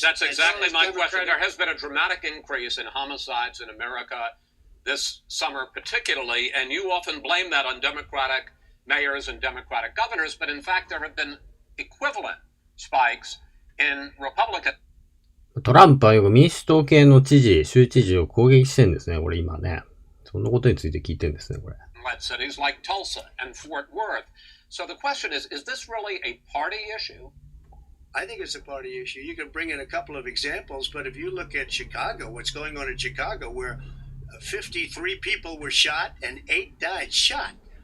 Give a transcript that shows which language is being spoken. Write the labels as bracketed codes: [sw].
[en] That's exactly my question. There has been a dramatic increase in homicides in America this summer, particularly, and you often blame that on Democratic mayors and Democratic governors, but in fact, there have been equivalent spikes in Republican. [ja] トランプはよく民主党系の州知事を攻撃してるんですね、これ今ね。そんなことについて聞いてるんですね、これ。 [en] Cities like Tulsa and Fort Worth. So the question is this really a party issue? I think it's a party issue. You can bring in a couple of examples, but if you look at Chicago, what's going on in Chicago, where 53 people were shot and 8 died shot.